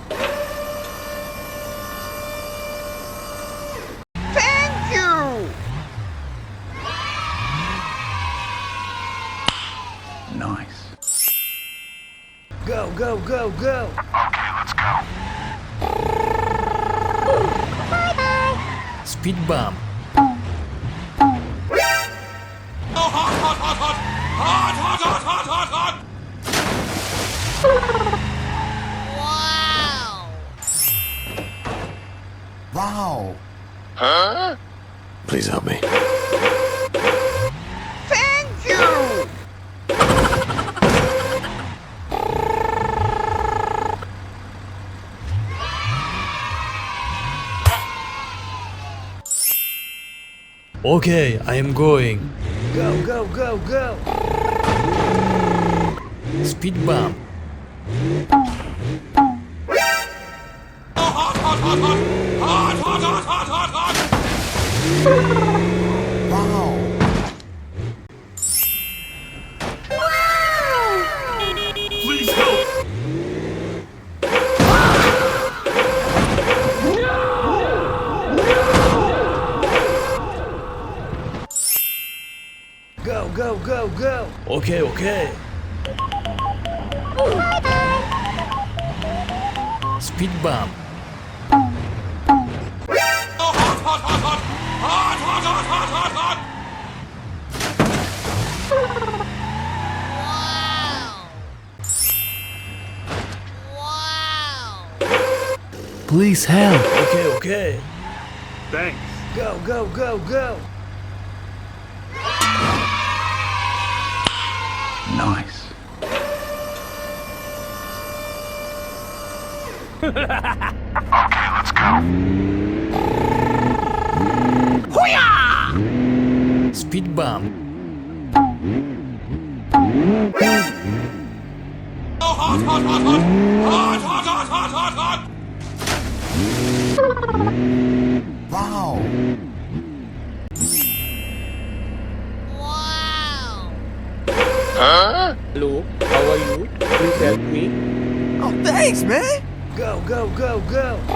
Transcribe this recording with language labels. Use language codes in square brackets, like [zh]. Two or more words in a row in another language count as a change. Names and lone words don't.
[en] Thank you. Nice. Go, go, go, go! Okay, let's go. Speed bump. Oh, hot, hot, hot, hot! Hot, hot, hot, hot, hot, hot! Wow! Please help me. Thank you. Okay, I am going. Go, go, go, go! Speed bump. Oh, hot, hot, hot, hot! Hot, hot, hot, hot, hot, hot! Wow! Please help! Go, go, go, go! Okay, okay. Speed bump. Oh, hot, hot, hot, hot! Hot, hot, hot, hot, hot, hot! Please help. Okay, okay. Thanks. Go, go, go, go! Nice. Okay, let's go. Speed bump. Oh, hot, hot, hot, hot! Hot, hot, hot, hot, hot, hot! Wow! Hello, how are you? Please help me. Oh, thanks, man! Go, go, go, go!